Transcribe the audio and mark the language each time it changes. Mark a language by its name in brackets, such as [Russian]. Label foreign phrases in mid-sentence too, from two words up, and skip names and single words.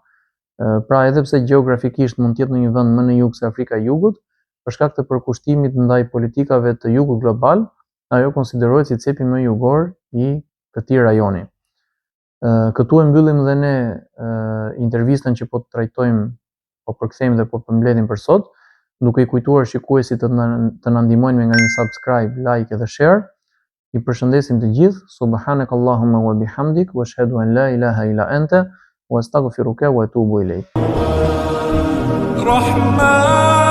[Albanian] Pra edhe pse gjeografikisht mund të jetë në një vend më në jug se Afrika e Jugut, për shkak të përkushtimit ndaj politikave të jugut global, ajo konsiderohet si cepi më jugor i këtij rajoni. Këtu e mbyllim dhe ne intervistën që po të trajtojmë, po përkthejmë dhe po përmbledhim për sot, duke i kujtuar shikuesit të na ndihmojnë me nga një subscribe, like dhe share. I përshëndesim të gjithë. [Arabic] سبحانك اللهم وبحمدك وأشهد أن لا إله إلا أنت وأستغفرك وأتوب إليك. رحمن